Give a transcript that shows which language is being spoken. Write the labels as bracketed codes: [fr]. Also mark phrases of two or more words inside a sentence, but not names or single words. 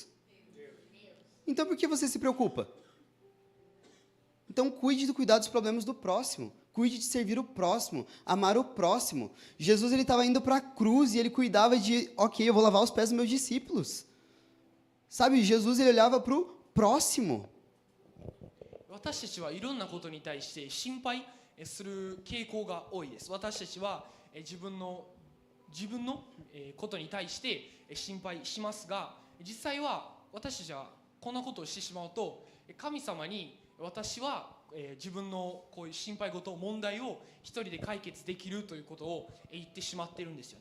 [pt] Então, por que você se preocupa? Então, cuide de cuidar dos problemas do próximo. Cuide de servir o próximo, amar o próximo. Jesus estava indo para a cruz e ele cuidava de, ok, eu vou lavar os pés dos meus discípulos. Sabe, Jesus ele olhava para o próximo. [ja] 私たちはいろんなことに対して心配する傾向が多いです。私たちは自分のことに対して心配しますが、実際は私たちはこんなことをしてしまうと、神様に私は自分のこういう心配事、問題を一人で解決できるということを言ってしまっているんですよね。